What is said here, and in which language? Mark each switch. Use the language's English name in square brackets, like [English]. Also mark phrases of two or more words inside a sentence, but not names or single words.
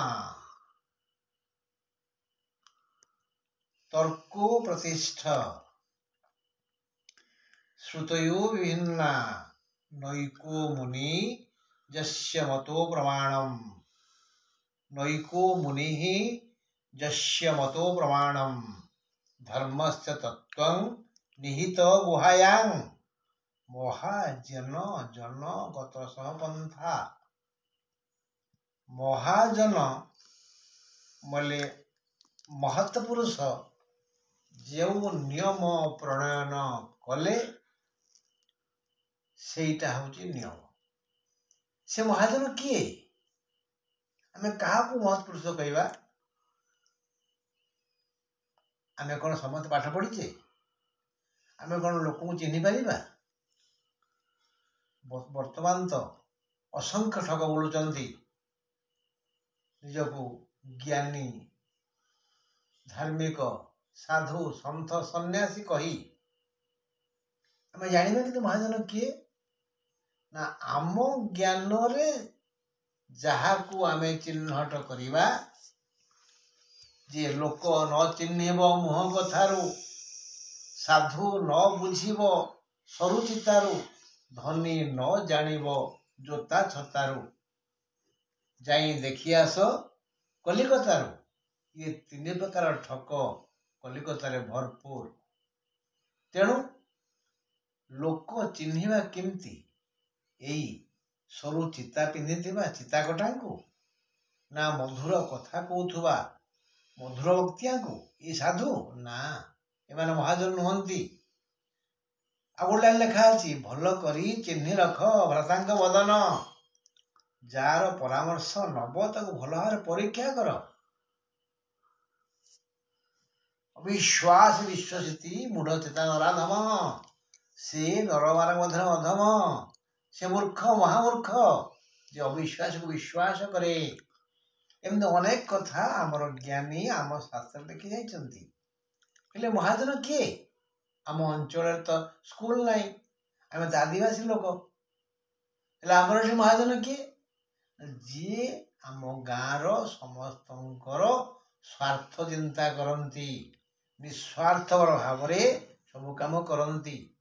[Sanskrit] तर्को प्रतिष्ठा श्रुतयो विभिन्ना नैको मुनि यस्य मतो प्रमाणम नैको मुनि यस्य मतो प्रमाणम धर्मस्य तत्त्वं निहित गुहायां महाजन जन गत पंथा। [Odia] ମହାଜନ ମାନେ ମହତ ପୁରୁଷ ଯେଉଁ ନିୟମ ପ୍ରଣୟନ କଲେ ସେଇଟା ହେଉଛି ନିୟମ। ସେ ମହାଜନ କିଏ ଆମେ କାହାକୁ ମହତ ପୁରୁଷ କହିବା ଆମେ କେଉଁ ସମସ୍ତ ପାଠ ପଢ଼ିଛେ ଆମେ କେଉଁ ଲୋକଙ୍କୁ ଚିହ୍ନି ପାରିବା। ବର୍ତ୍ତମାନ ତ ଅସଂଖ୍ୟ ଠକ ବୋଲୁଛନ୍ତି ନିଜକୁ ଜ୍ଞାନୀ ଧାର୍ମିକ ସାଧୁ ସନ୍ଥ ସନ୍ନ୍ୟାସୀ କହି ଆମେ ଜାଣିବା କି ମହାଜନ କିଏ ନା ଆମ ଜ୍ଞାନ ରେ ଯାହାକୁ ଆମେ ଚିହ୍ନଟ କରିବା ଯେ ଲୋକ ନ ଚିହ୍ନିବ ମୁହଁ କଥାରୁ ସାଧୁ ନ ବୁଝିବ ସରୁ ଚିତାରୁ ଧନୀ ନ ଜାଣିବ ଯୋତା ଛତାରୁ ଯାଇ ଦେଖି ଆସ କଲିକତାରୁ ଏ ତିନି ପ୍ରକାର ଠକ କଲିକତାରେ ଭରପୂର। ତେଣୁ ଲୋକ ଚିହ୍ନିବା କେମିତି ଏଇ ସରୁ ଚିତା ପିନ୍ଧିଥିବା ଚିତାକଟାଙ୍କୁ ନା ମଧୁର କଥା କହୁଥିବା ମଧୁର ବକ୍ତାଙ୍କୁ ଏ ସାଧୁ ନା ଏମାନେ ମହାଜନ ନୁହନ୍ତି। ଆଉ ଗୋଟେ ଲାଇନ ଲେଖା ଅଛି ଭଲ କରି ଚିହ୍ନି ରଖ ଭ୍ରାତାଙ୍କ ବଦନ ଯାର ପରାମର୍ଶ ନେବ ତାକୁ ଭଲ ଭାବ ପରୀକ୍ଷା କର। [Sanskrit] अविश्वास विश्वसिति मूढ़ चेता नराधम [Odia] ସେ ନରମାନଙ୍କ ମଧ୍ୟ ଅଧମ ସେ ମୂର୍ଖ ମହାମୂର୍ଖ ଯେ ଅବିଶ୍ୱାସକୁ ବିଶ୍ୱାସ କରେ। ଏମିତି ଅନେକ କଥା ଆମର ଜ୍ଞାନୀ ଆମ ଶାସ୍ତ୍ର ଲେଖି ଯାଇଛନ୍ତି। ହେଲେ ମହାଜନ କିଏ ଆମ ଅଞ୍ଚଳ ତ ସ୍କୁଲ ନୁହେଁ ଆମେ ତ ଆଦିବାସୀ ଲୋକ ହେଲେ ଆମର ଏଠି ମହାଜନ କିଏ ଯିଏ ଆମ ଗାଁର ସମସ୍ତଙ୍କର ସ୍ୱାର୍ଥ ଚିନ୍ତା କରନ୍ତି ନିସ୍ୱାର୍ଥପର ଭାବ ସବୁ କାମ କରନ୍ତି